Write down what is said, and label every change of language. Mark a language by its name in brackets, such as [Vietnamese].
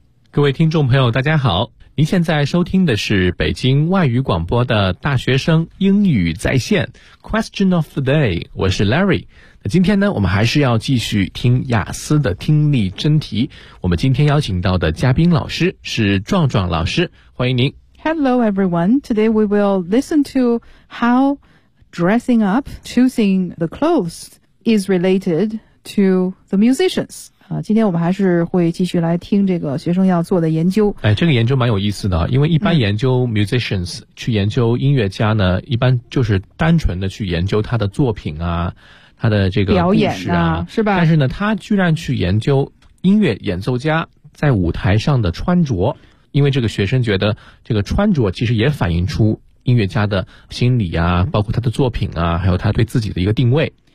[Chinese] 各位听众朋友大家好，您现在收听的是北京外语广播的大学生英语在线 Question of the day， 我是 Larry。今天呢，我们还是要继续听雅思的听力真题。我们今天邀请到的嘉宾老师是壮壮老师，欢迎您。 [English] Hello everyone, today we will listen to how dressing up, choosing the clothes is related to the musicians. [Chinese] 今天我们还是会继续来听这个学生要做的研究。哎，这个研究蛮有意思的，因为一般研究 musicians、去研究音乐家呢，一般就是单纯的去研究他的作品啊，他的这个表演啊，是吧？但是呢，他居然去研究音乐演奏家在舞台上的穿着，因为这个学生觉得这个穿着其实也反映出音乐家的心理啊，包括他的作品啊，还有他对自己的一个定位。